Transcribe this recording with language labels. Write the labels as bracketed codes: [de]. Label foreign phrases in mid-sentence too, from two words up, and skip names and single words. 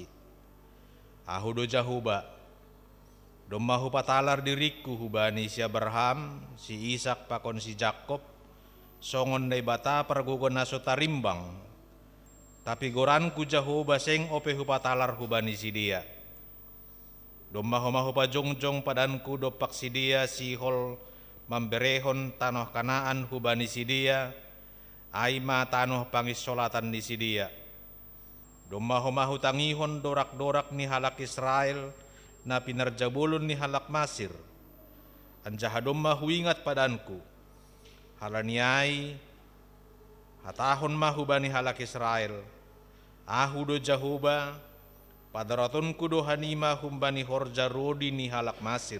[bts] Ahudo Jahuba, domahu patalar diriku hubani si Abraham, si Ishak pakon si Jakob, songon dai bata pergugon naso tarimbang. Tapi goranku Jahuba seng ope hupatalar hubani si dia. Domahu pajongjong padanku dopak si dia si hol memberehon tanah Kanaan hubani si dia, aima tanah pangisolatan di si dia. Domahu tangihon dorak-dorak ni halak Israel na pinarjabulun ni halak Masir. Anjaha domahu ingat padanku. Halaniai hatahon mahu bani halak Israel. Ahudo Jahuba padaraton kudo hanima humbani horja rodi ni halak Masir.